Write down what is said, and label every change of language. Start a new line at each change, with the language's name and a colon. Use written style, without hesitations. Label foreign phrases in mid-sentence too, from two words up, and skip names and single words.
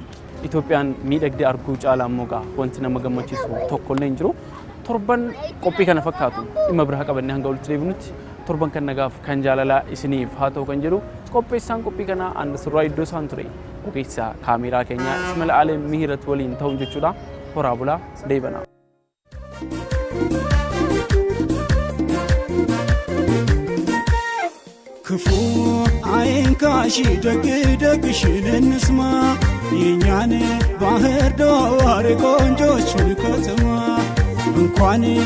Oromo: Itoophiyaan miidhagdee arguu caalaa immoo wanti nama gammachiisu tokkollee hin jiru. Torban qophii kana fakkaatu dhimma biraa qabannee hanga walitti deebinutti torban kan nagaaf kan jaalalaa isiniif haa ta'u kan jedhu qopheessaan qophii kanaa Andasirraa iddoo isaan ture ogeessa kaameeraa keenya Ismail Aleen Mihirat waliin ta'uun jechuudha. Horaa bulaa deebanaa.
Amharic: ክፉ አይንካሽ ደግ ደግሽን እንስማ የኛን ባህር ዳር ቆንጆቹን ከተማ እንኳን